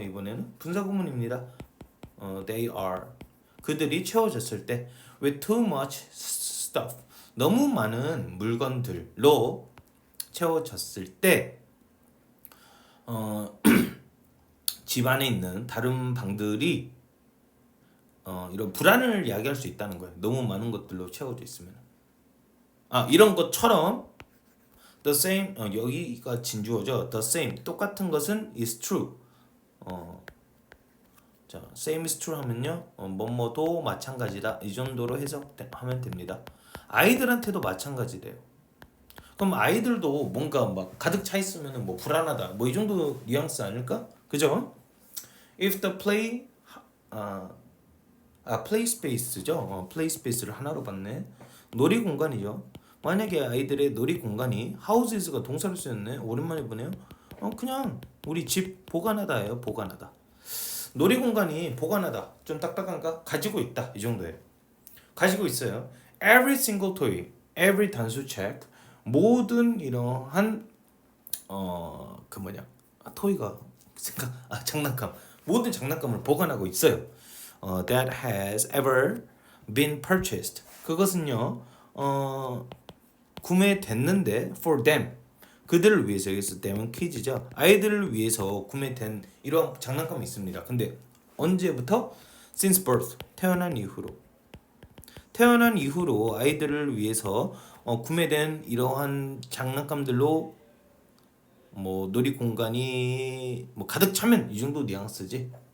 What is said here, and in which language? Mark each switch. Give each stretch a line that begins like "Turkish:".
Korean: 이번에는 분사 구문입니다.
English: They are
Korean: 그들이 채워졌을 때
English: with too much stuff
Korean: 너무 많은 물건들로 채워졌을 때 집 안에 있는 다른 방들이 이런 불안을 야기할 수 있다는 거예요. 너무 많은 것들로 채워져 있으면 이런 것처럼
English: the same
Korean: 여기가 진주어죠.
English: the same
Korean: 똑같은 것은
English: is true.
Korean: 자,
English: same is true
Korean: 하면요. 뭐뭐도 마찬가지다. 이 정도로 해석하면 됩니다. 아이들한테도 마찬가지래요. 그럼 아이들도 뭔가 막 가득 차 있으면 뭐 불안하다. 뭐 이 정도 뉘앙스 아닐까? 그죠?
English: If the play space
Korean: 죠. play space를 하나로 봤네. 놀이 공간이죠. 만약에 아이들의 놀이 공간이 houses가 동사로 쓰였네. 오랜만에 보네요. 그냥 우리 집 보관하다예요. 보관하다. 놀이 공간이 보관하다. 좀 딱딱한가? 가지고 있다. 이 정도예요. 가지고 있어요.
English: Every single toy, every
Korean: 단수책, 모든 이러한 그 뭐냐 토이가 장난감 모든 장난감을 보관하고 있어요.
English: That has ever been purchased.
Korean: 그것은요 구매됐는데
English: for them
Korean: 그들을 위해서 여기서 them은 퀴즈죠. 아이들을 위해서 구매된 이런 장난감이 있습니다. 근데 언제부터?
English: Since birth
Korean: 태어난 이후로 아이들을 위해서 구매된 이러한 장난감들로 뭐 놀이 공간이 뭐 가득 차면 이 정도 뉘앙스지.